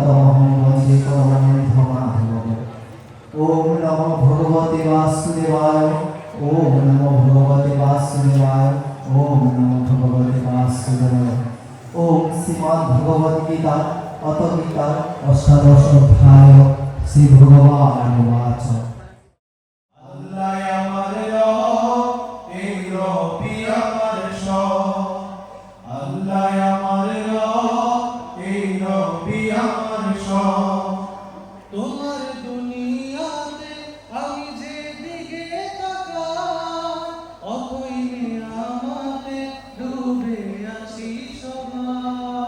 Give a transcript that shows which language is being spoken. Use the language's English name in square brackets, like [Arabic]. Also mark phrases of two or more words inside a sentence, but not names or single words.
[Sanskrit] वन्दे परमहंसमाधवम्। ओम नमो भगवते वासुदेवाय। ओम नमो भगवते वासुदेवाय। ओम नमो भगवते वासुदेवाय। ओम श्रीमद् भगवद गीता अथ गीता अष्टादश अध्याय श्री भगवान उवाच। [Bangla] আল্লাহ আমার রব, এই রবি আমার সব। আল্লাহ আমার রব, এই রবি আমার সব। তোমার দুনিয়াতে আমি যেদিকে তাকাই, অথই নিয়ামতে ডুবে আছি সবাই।